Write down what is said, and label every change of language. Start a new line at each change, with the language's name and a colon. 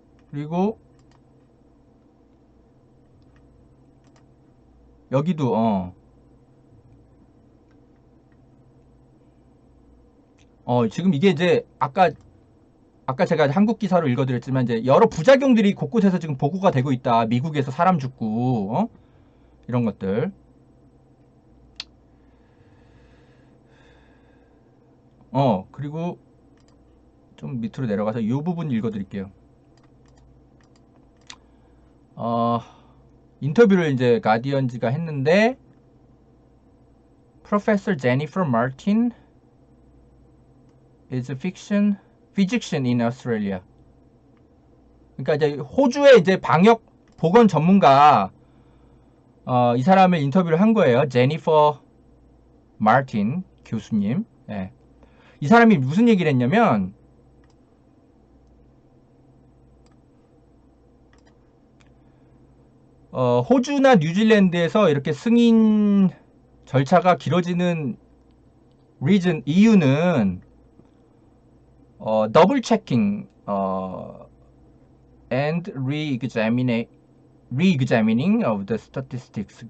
Korean: 그리고 여기도 지금 이게 이제 아까 제가 한국 기사로 읽어드렸지만 이제 여러 부작용들이 곳곳에서 지금 보고가 되고 있다. 미국에서 사람 죽고 이런 것들. 그리고 좀 밑으로 내려가서 이 부분 읽어드릴게요. 인터뷰를 이제 가디언즈가 했는데
English: Professor Jennifer Martin is a physician in Australia.
Korean: 그러니까 이제 호주의 이제 방역 보건 전문가 이 사람을 인터뷰를 한 거예요. 제니퍼 마틴 교수님. 예. 이 사람이 무슨 얘기를 했냐면 호주나 뉴질랜드에서 이렇게 승인 절차가 길어지는 이유는 더블 체킹
English: and re-examining of the statistics.